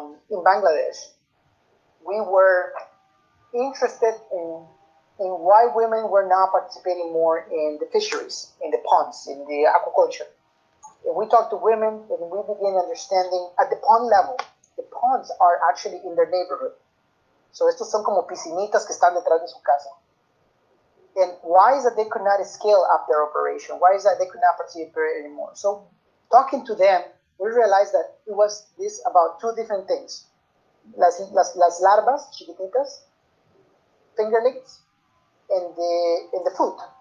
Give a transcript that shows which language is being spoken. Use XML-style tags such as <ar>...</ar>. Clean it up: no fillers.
<en>In Bangladesh, we were interested in in why women were not participating more in the fisheries, in the ponds, in the aquaculture. If we talk to women and we begin understanding at the pond level, the ponds are actually in their neighborhood.</en> <es>So estos son como piscinitas que están detrás de su casa.</es> <en>And why is that they could not scale up their operation? Why is that they could not participate anymore? So talking to them, we realized that it was this about two different things.</en> <es>Las larvas chiquititas,</es> <en>fingerlings, and the food.</en>